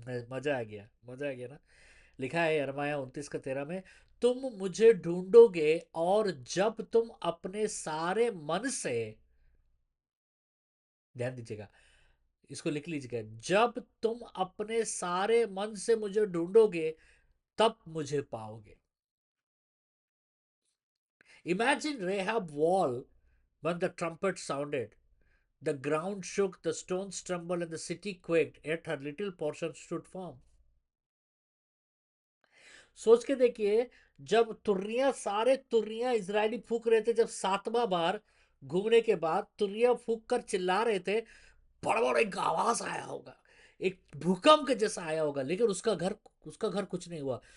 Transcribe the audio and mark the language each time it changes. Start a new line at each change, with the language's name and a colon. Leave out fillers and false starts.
Hindi: मजा आ गया, मजा आ गया ना। लिखा है यिर्मयाह 29 का 13 में, तुम मुझे ढूंढोगे और जब तुम अपने सारे मन से, ध्यान दीजिएगा, इसको लिख लीजिएगा, जब तुम अपने सारे मन से मुझे ढूंढोगे तब मुझे पाओगे।
English: Imagine Rahab wall when the trumpet sounded. The ground shook, the stones trembled, and the city quaked, yet her little portion stood firm.
Hindi: सोच के देखिए, जब तुर्रियां, सारे तुर्रियां इसराइली फूक रहे थे, जब सातवां बार घूमने के बाद तुर्रियां फूक कर चिल्ला रहे थे, बड़ा बड़ा एक आवाज आया होगा, एक भूकंप के जैसा आया होगा, लेकिन उसका घर कुछ नहीं हुआ।